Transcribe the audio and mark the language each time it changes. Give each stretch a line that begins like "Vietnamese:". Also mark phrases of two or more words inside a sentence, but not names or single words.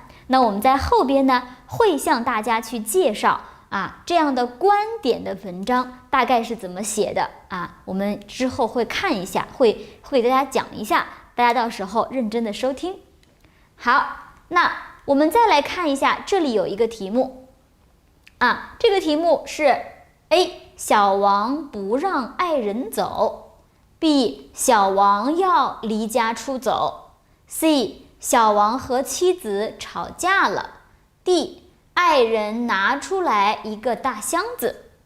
Chinese: 那我們在後邊呢，會向大家去介紹這樣的觀點的文章大概是怎麼寫的我們之後會看一下，會給大家講一下，大家到時候認真的收聽。好，那我們再來看一下，這裡有一個題目這個題目是 A 小王不讓愛人走， B 小王要離家出走， C 小王和妻子吵架了， D 愛人拿出來一個大箱子。